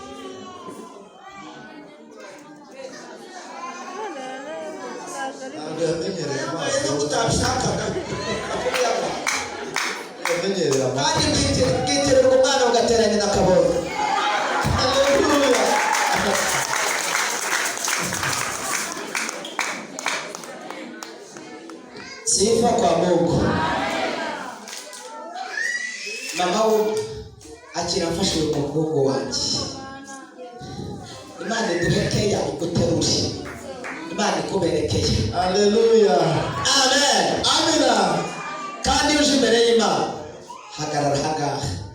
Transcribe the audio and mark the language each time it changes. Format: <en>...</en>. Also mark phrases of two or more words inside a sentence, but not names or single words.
<rw>Kandi bwiterera umwana ugateranya na kabonye. Haleluya.</rw> <sw>Sifa kwa Mungu.</sw> <rw>Mama we akira mfashe umugongo wanjye. Imana iduhekeya iguterure. Imana ikuberekeye. Haleluya. Amen. Amina. Kandi uje imbere y'Imana, hagarara hagaha.</rw>